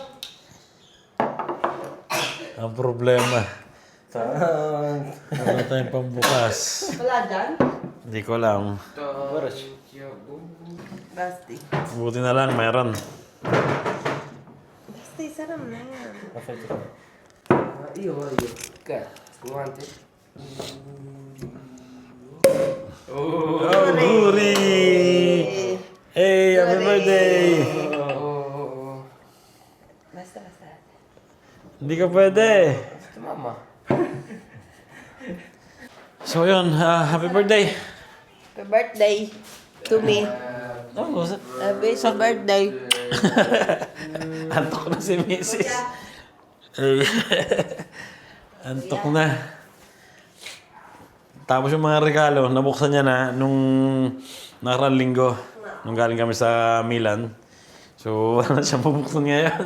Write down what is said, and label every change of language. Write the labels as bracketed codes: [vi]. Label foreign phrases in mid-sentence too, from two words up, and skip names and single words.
[tl] Ang problema. Wala tayong pambukas. Wala dyan? Hindi ko alam. Basti. Buti na lang, mayroon. Basti, sarap na yan. [it] Io voglio. Che? Spumante? [tl] Oh, Guri! [en] Hey, happy birthday! [tl] Basta, basta. Hindi ka pwede. Mamma. So yun, [en] happy birthday. Happy birthday to me. Oh, Happy birthday. [tl] antok na si Mrs. Eh, antok na. Tapos yung mga regalo, nabuksan niya na nung nakaraang linggo. Nung galing kami sa Milan. So, wala siya mabuksan ngayon.